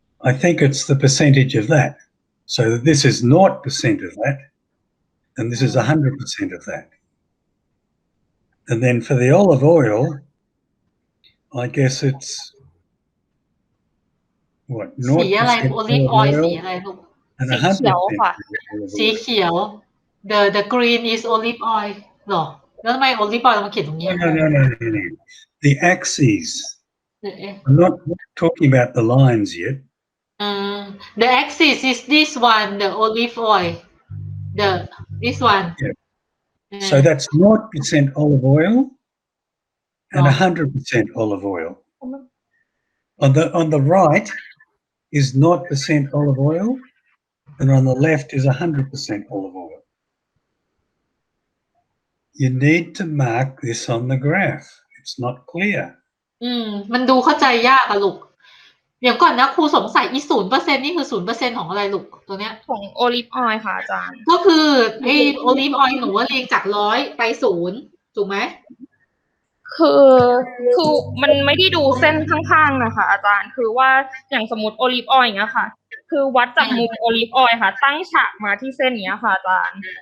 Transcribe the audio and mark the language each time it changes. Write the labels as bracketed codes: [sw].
[en] I think it's the percentage of that. So this is 0% of that, and this is 100% of that. And then for the olive oil, I guess it's what 0% olive oil and 100% [th] สีเขียว [en] the green is olive oil [th] หรอแล้วทำไม olive oil มาเขียนตรงนี้ [en] No. The axes. I'm not talking about the lines yet. The axis is this one, the olive oil. This one. Yeah. So that's 0% olive oil and 100% olive oil. On the right is 0% olive oil, and on the left is 100% olive oil. you need to mark this on the graph. It's not clear. [th] มันดูเข้าใจยากอะลูกเดี๋ยวก่อนนะครูสงสัยอี 0% นี่คือ 0% ของอะไรลูกตัวเนี้ย ของโอลิฟออยล์ค่ะอาจารย์ ก็คือไอโอลิฟออยล์หนูว่าเรียงจาก100ไป0ถูกไหม คือมันไม่ได้ดูเส้นข้างๆนะคะอาจารย์คือว่าอย่างสมมติโอลิฟออยล์อย่างเงี้ยค่ะคือวัดจากมุมโอลิฟออยล์ค่ะตั้งฉากมาที่เส้นเนี้ยค่ะอาจารย์